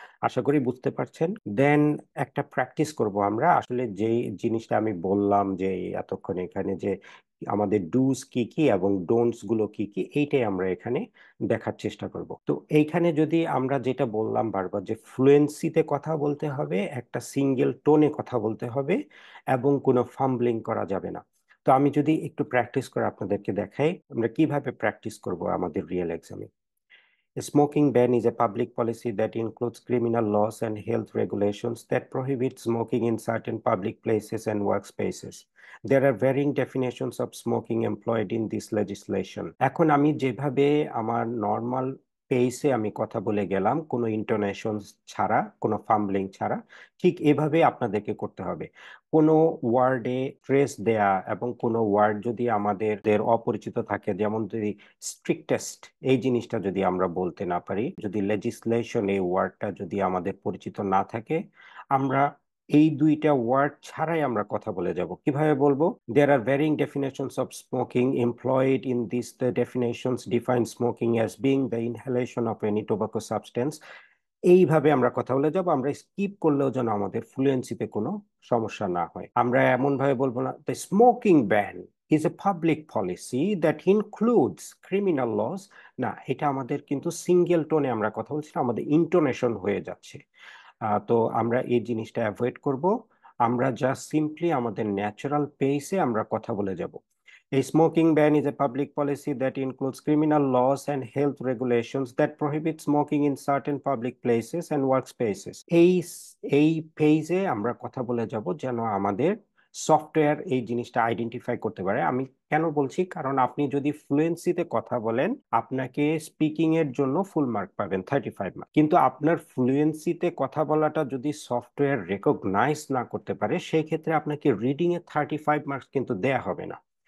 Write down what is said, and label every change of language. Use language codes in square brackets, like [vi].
[bn] আশা করি বুঝতে পারছেন। দেন একটা প্র্যাকটিস করব আমরা, আসলে যে জিনিসটা আমি বললাম যে এতক্ষণ এখানে, যে আমাদের ডুস কি কি এবং ডোন্টস গুলো কি কি, এইটাই আমরা এখানে দেখার চেষ্টা করব। তো এইখানে যদি আমরা যেটা বললাম বারবার, যে ফ্লুয়েন্সিতে কথা বলতে হবে, একটা সিঙ্গেল টোনে কথা বলতে হবে, এবং কোনো ফাম্বলিং করা যাবে না। তো আমি যদি একটু প্র্যাকটিস করে আপনাদেরকে দেখাই আমরা কিভাবে প্র্যাকটিস করব আমাদের রিয়েল এক্সামে। [en] A smoking ban is a public policy that includes criminal laws and health regulations that prohibit smoking in certain public places and workspaces. There are varying definitions of smoking employed in this legislation. [bn] এখন আমি যেভাবে আমার normal পেসে আমি কথা বলে গেলাম, কোনো intonation ছাড়া, কোনো ফাম্বলিং ছাড়া, ঠিক এভাবে আপনাদেরকে করতে হবে। কোনো ওয়ার্ডে স্ট্রেস দেয়া এবং কোনো ওয়ার্ড যদি আমাদের অপরিচিত থাকে, যেমন যদি স্ট্রিক্টেস্ট, এই জিনিসটা যদি আমরা বলতে না পারি, যদি লেজিসলেশন এই ওয়ার্ডটা যদি আমাদের পরিচিত না থাকে, আমরা এই দুইটা ওয়ার্ড ছাড়াই আমরা কথা বলে যাব। কিভাবে বলবো? [en] There are varying definitions of smoking. Employed in these the definitions define smoking as being the inhalation of any tobacco substance. [bn] এইভাবে আমরা কথা বলে যাব। আমরা স্কিপ করলেও যেন আমাদের ফ্লুয়েন্সিতে কোনো সমস্যা না হয়। আমরা এমন ভাবে বলবো না, [en] the smoking ban is a public policy that includes criminal laws. [bn] না, এটা আমাদের কিন্তু সিঙ্গেল টোনে আমরা কথা বলছি না, আমাদের ইন্টোনেশন হয়ে যাচ্ছে। তো আমরা এই জিনিসটা অ্যাভয়েড করব। আমরা জাস্ট সিম্পলি আমাদের ন্যাচারাল পেসে আমরা কথা বলে যাব। [en] A smoking ban is a public policy that includes criminal laws and health regulations that prohibit smoking in certain public places and workspaces. [bn] এই পেজে আমরা কথা বলে যাব যেন আমাদের সফটওয়্যার এই জিনিসটা আইডেন্টিফাই করতে পারে। আমি কেন বলছি? কারণ আপনি যদি ফ্লুয়েন্সিতে কথা বলেন, আপনাকে স্পিকিং এর জন্য ফুল মার্ক পাবেন, 35 মার্ক। কিন্তু আপনার ফ্লুয়েন্সিতে কথা বলাটা যদি সফটওয়্যার রেকগনাইজ না করতে পারে, সেই ক্ষেত্রে আপনাকে রিডিং এ 35 মার্কস কিন্তু দেয়া হবে না।